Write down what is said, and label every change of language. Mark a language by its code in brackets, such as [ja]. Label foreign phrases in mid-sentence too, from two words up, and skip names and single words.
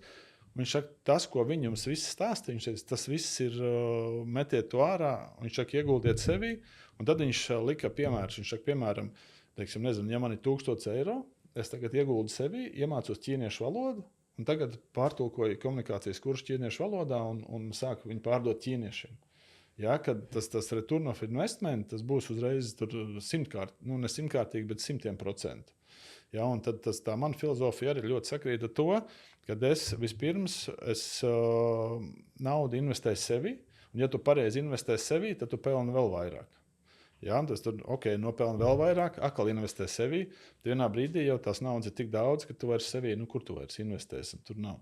[lv] Viņš saka, tas, ko viņi jums viss stāsta, tas viss ir metiet to ārā, viņš saka, ieguldiet sevī, un tad viņš lika piemērus. Viņš saka, piemēram, teiksim, nezinu, ja man ir 1000 eiro, es tagad ieguldu sevī, iemācos ķīniešu valodu, un tagad pārtulkoju komunikācijas kursu ķīniešu valodā un sāku viņu pārdot ķīniešiem. Ja, kad tas [en] return of investment, [lv] tas būs uzreiz 100-kārtīgi, ne 100-kārtīgi, bet 100%. Ja, un tad tā mana filozofija arī ļoti sakrīt ar to, kad es vispirms naudu investēju sevi, un ja tu pareizi investē sevi, tad tu pelni vēl vairāk. Ja, tas tur, nopelni vēl vairāk, atkal investē sevi, tad vienā brīdī jau tās naudas ir tik daudz, ka tu vairs sevi, kur tu vairs investēsi, tur nav.